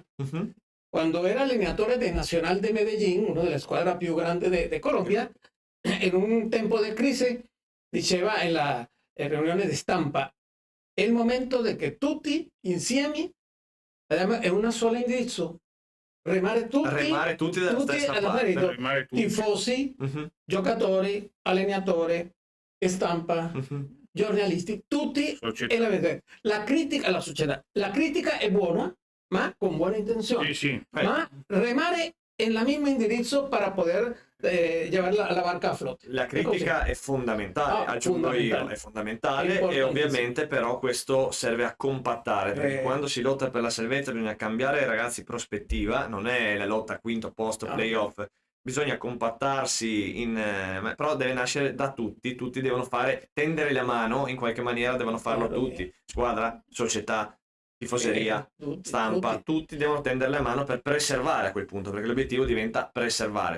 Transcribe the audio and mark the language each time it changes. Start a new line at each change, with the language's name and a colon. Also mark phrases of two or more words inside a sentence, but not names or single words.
Italian: Quando era allenatore del Nacional de Medellín, una delle squadre più grandi di Colombia, in un tempo di crisi diceva in la riunione di stampa: è il momento di che tutti insieme, è una sola indirizzo, remare tutti dalla stessa parte, tifosi, giocatori, allenatori, stampa, giornalisti, tutti, e la critica, la società, la critica è buona, ma con buone intenzioni, ma remare
Spanish: en el mismo
Italian: indirizzo
Spanish: para poder llevar la barca a
Italian: flotte. La critica è fondamentale, aggiungo io, è fondamentale e ovviamente però questo serve a compattare, perché quando si lotta per la salvezza bisogna cambiare, ragazzi, prospettiva, non è la lotta a quinto posto, playoff, bisogna compattarsi, però deve nascere da tutti devono tendere la mano, in qualche maniera devono farlo tutti, squadra, società, tifoseria, stampa, tutti devono tendere la mano per preservare a quel punto, perché l'obiettivo diventa preservare.